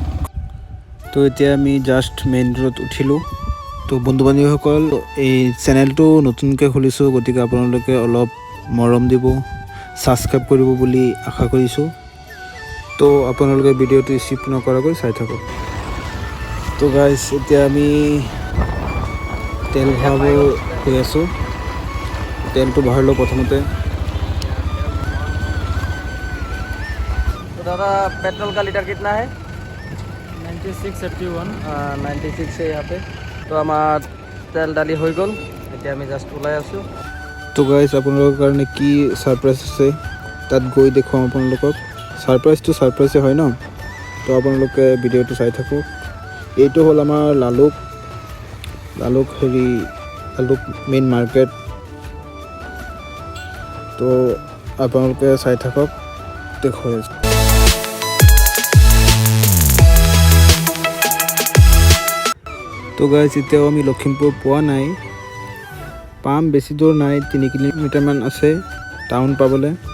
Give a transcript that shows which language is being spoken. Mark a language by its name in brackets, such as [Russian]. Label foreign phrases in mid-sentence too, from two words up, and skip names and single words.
[Assamese] তো এতিয়া আমি জাস্ট [English] main road [Assamese] উঠিলো তো বন্ধু বান্ধৱীসকল এই চেনেলটো নতুনকৈ খুলিছো গতিকে আপোনালোকে অলপ মৰম দিব সাবস্ক্ৰাইব কৰিব বুলি আশা কৰিছো তো আপোনালোকে ভিডিঅ'টো স্কিপ নকৰাকৈ চাই থাকক তো গাইস এতিয়া আমি তেল ভৰাব গৈ আছো তেলটো ভৰালো প্ৰথমতে [Hindi] तो दादा पेट्रोल का लीटर कितना है 9681 96 है यहाँ पे तो हमार तेल डाली हो गल [Assamese] এতিয়া আমি জাস্ট ওলাই আছো তো গাইস আপোনালোকৰ কাৰণে কি সাৰপ্ৰাইজ আছে তাত গৈ দেখুৱাম আপোনালোকক সাৰপ্ৰাইজটো সাৰপ্ৰাইজে হয় ন তো আপোনালোকে ভিডিঅ'টো চাই থাকক এইটো হ'ল আমাৰ লালুক [English] main market [Assamese] তো আপোনালোকে চাই থাকক দেখুৱাই তো গাইস এতিয়াও আমি লখিমপুৰ পোৱা নাই পাম বেছি দূৰ নাই 3 কিলোমিটাৰমান আছে টাউন পাবলৈ